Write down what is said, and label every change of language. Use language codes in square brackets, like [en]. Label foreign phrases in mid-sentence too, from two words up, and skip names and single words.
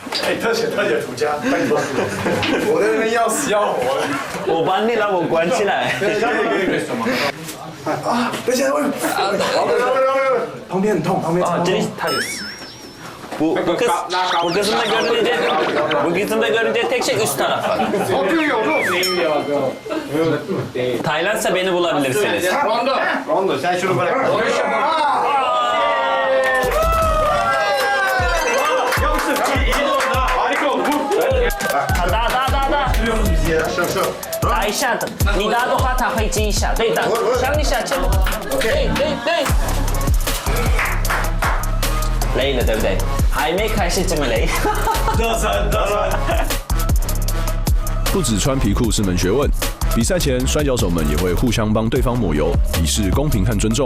[zh] 特写涂家，拜托，我在那边要死要活的。我把你让我关起来。可以。啊，等一下，旁边很痛，旁边。这里他。 [tr] Bu kısımda görünce tek şey üst tarafı. Tayland'sa beni bulabilirsiniz. Rondo, sen şunu bırak. Harika oldu. Da. [zh] 打一下的，你拿的话他会接一下，对的，想一下，对。累了，对不对？还没开始这么累。热身。不只穿皮裤是门学问，比赛前摔跤手们也会互相帮对方抹油，以示公平和尊重。